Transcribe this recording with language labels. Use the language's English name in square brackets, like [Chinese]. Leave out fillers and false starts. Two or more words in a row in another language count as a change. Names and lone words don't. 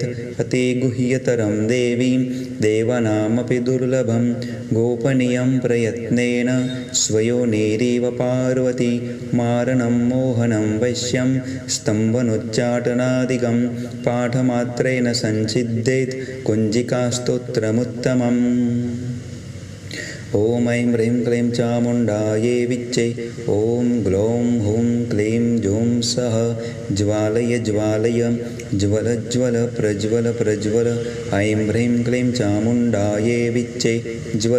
[Sanskrit] अति गुह्यतरं देवी देवानामपि दुर्लभम. गोपनीयं प्रयत्नेन स्वयोनिरीव पार्वती. मारणं मोहनं वश्यं स्तंभनोच्चाटनादिकं. पाठमात्रेण संसिद्धेत कुंजिकास्तोत्रमुत्तमम्. ॐ ऐं ह्रीं क्लीं चामुण्डायै विच्चे. ॐ ग्लौं हुं क्लीं जूं सः ज्वालय ज्वालय ज्वल ज्वल प्रज्वल प्रज्वल. ऐं ह्रीं क्लीं चामुण्डायै विच्चे ज्वल.